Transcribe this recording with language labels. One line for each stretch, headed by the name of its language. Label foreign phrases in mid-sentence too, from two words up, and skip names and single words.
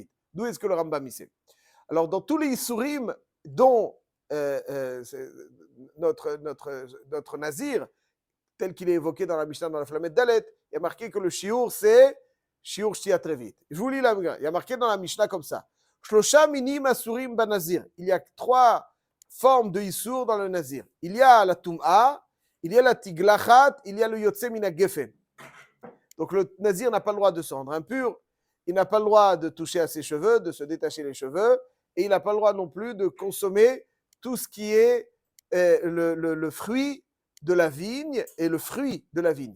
French: D'où est-ce que le Rambam y sait? Alors, dans tous les isurim dont notre Nazir, tel qu'il est évoqué dans la Mishnah, dans la Flamet Dalet, il y a marqué que le shiur, c'est
Hebrew: שיעור שתיית רביעית.
French: Je vous lis la il y a marqué dans la Mishnah comme ça.
Hebrew: שלושה מינים אסורים בנזיר.
French: Il y a 3 formes de isur dans le nazir. Il y a la tum'a, il y a la tiglachat, il y a le
Hebrew: יוצא מן הגפן.
French: Donc le nazir n'a pas le droit de se rendre impur, il n'a pas le droit de toucher à ses cheveux, de se détacher les cheveux, et il n'a pas le droit non plus de consommer tout ce qui est le fruit de la vigne et le fruit de la vigne.